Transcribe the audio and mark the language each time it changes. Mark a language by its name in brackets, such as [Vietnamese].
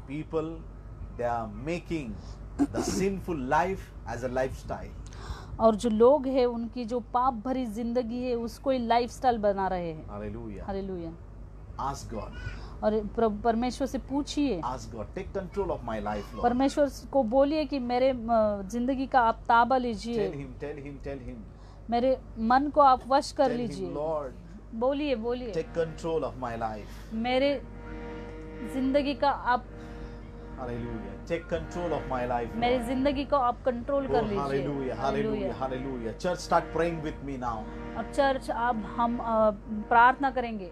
[English] People, they are making the sinful life as a lifestyle. [Hindi] और जो लोग हैं उनकी जो पाप भरी जिंदगी है उसको ही लाइफस्टाइल बना रहे हैं। [English] Hallelujah. [Hindi] हालेलुया। [English] Ask God. [Hindi] और परमेश्वर से पूछिए, [English] Ask God. Take control of my life, Lord. [Hindi] परमेश्वर को बोलिए कि मेरे जिंदगी का आप ताबा लीजिए, [English] Tell him, tell him, tell him. [Hindi] मेरे मन को आप वश कर [English] Tell [Hindi] लीजिए। [English] him, Lord, [Hindi] बोलिए बोलिए, [English] take control of my life. [Hindi] मेरे जिंदगी का आप, [English] Hallelujah. Take control of my life, [Hindi] मेरी [English] Lord. [Hindi] जिंदगी को आप कंट्रोल [English] Oh, [Hindi] कर लीजिए। [English] hallelujah, hallelujah, hallelujah. Church, start praying with me now. [Hindi] और चर्च अब हम प्रार्थना करेंगे।